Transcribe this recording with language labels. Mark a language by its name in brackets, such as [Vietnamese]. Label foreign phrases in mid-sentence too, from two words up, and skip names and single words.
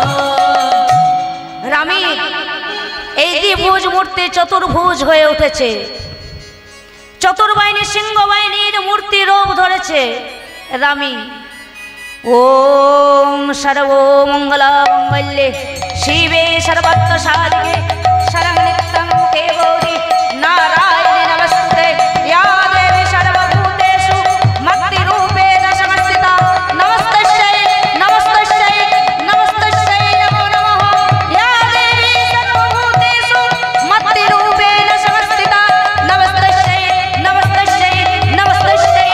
[Bangla] রামী এই দ্বিভুজ মূর্তি চতুর্ভুজ হয়ে উঠেছে, চতুর্বাহিনী সিংহ বাহিনীর মূর্তি রূপ ধরেছে। [Sanskrit] রামী ওম সর্বমঙ্গল মঙ্গলে শিবে সর্বাত্ম সাধিকে শরং নিত্যং তে গৌরী নারায়ণে নমস্তুতে या देवी सर्वभूतेषु मत्तिरूपेण संस्थिता नमस्तस्यै नमस्तस्यै नमस्तस्यै नमो नमः या देवी सर्वभूतेषु मत्तिरूपेण संस्थिता नमस्तस्यै नमस्तस्यै नमस्तस्यै